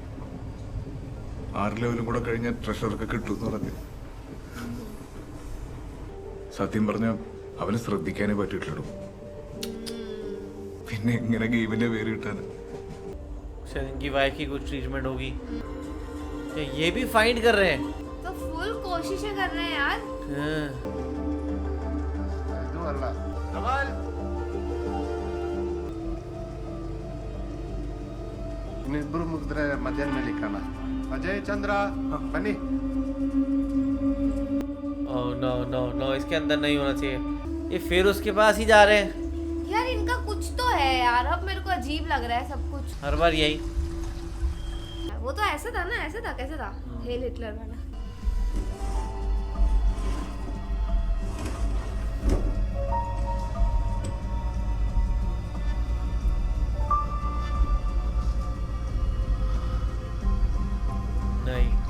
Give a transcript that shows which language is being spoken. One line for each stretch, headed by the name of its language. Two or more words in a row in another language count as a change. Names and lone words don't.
Malayalam: 6 ലെവലും കൂടെ കഴിഞ്ഞാൽ ട്രഷറൊക്കെ കിട്ടുമെന്ന് പറഞ്ഞു. സത്യം പറഞ്ഞ അവന് ശ്രദ്ധിക്കാനേ പറ്റിയിട്ടുള്ളൂ. പിന്നെ എങ്ങനെ ഗെയിമിന്റെ പേര് കിട്ടാന്?
Hindi: शायद इनकी वाइफ की कुछ ट्रीटमेंट होगी. ये भी फाइंड कर रहे हैं. तो फुल कोशिशें कर रहे हैं यार. हाँ.
Kannada: ಇನ್ನಿಬ್ಬರು ಮುಗಿದ್ರೆ ಮಧ್ಯಾಹ್ನ ಮೇಲೆ ಕಾಣ. ಅಜಯ್ ಚಂದ್ರ ಬನ್ನಿ.
English: Oh no no no,
Hindi: इसके अंदर नहीं होना चाहिए. ये फिर उसके पास ही जा रहे हैं. यार इनका कुछ तो है यार. अब मेरे को अजीब लग रहा है सब कुछ. हर बार यही. वो तो ऐसा था ना, ऐसा था, कैसे था हेल हिटलर वाला. नहीं.